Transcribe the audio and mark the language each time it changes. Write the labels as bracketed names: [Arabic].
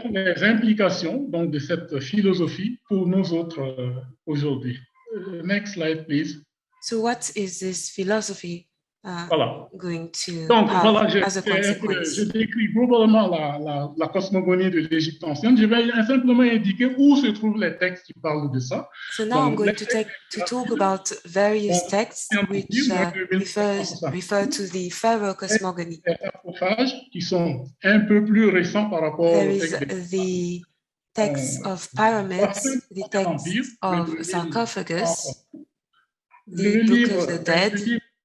[French] Quelles vont être les implications donc, de cette philosophie pour nous autres aujourd'hui? [English] Next slide, please. So what is this philosophy going to [French] donc, [English] have as a consequence? [French] Je décris globalement la cosmogonie de l'Égypte ancienne. Je vais simplement indiquer où se trouvent les textes qui parlent de ça. [English] So now I'm going to talk about various texts which refer to the Pharaoh Cosmogony. [French] Qui sont un peu plus récents par rapport [English] There is the texts of pyramids, the texts of sarcophagus, the Book of the Dead,